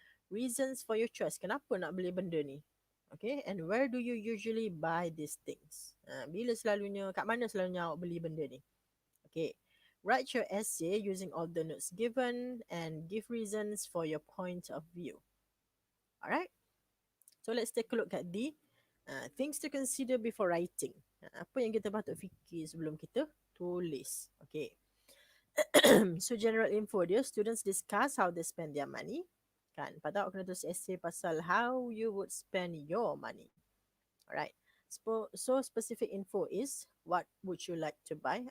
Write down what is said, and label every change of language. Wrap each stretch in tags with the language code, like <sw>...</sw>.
<en>Reasons for your choice,</en> <ms>kenapa nak beli benda ni.</ms> <en>Okay, and where do you usually buy these things,</en> <ms>bila selalunya, kat mana selalunya awak beli benda ni.</ms> <en>Okay, write your essay using all the notes given and give reasons for your point of view. Alright, so let's take a look at the things to consider before writing.</en> <ms>Apa yang kita patut fikir sebelum kita tulis.</ms> <en>Okay. So general info dia, students discuss how they spend their money.</en> <ms>Kan, patut awak kena tulis essay pasal</ms> <en>how you would spend your money.</en> <ms>Alright.</ms> <en>So specific info is, what would you like to buy?</en>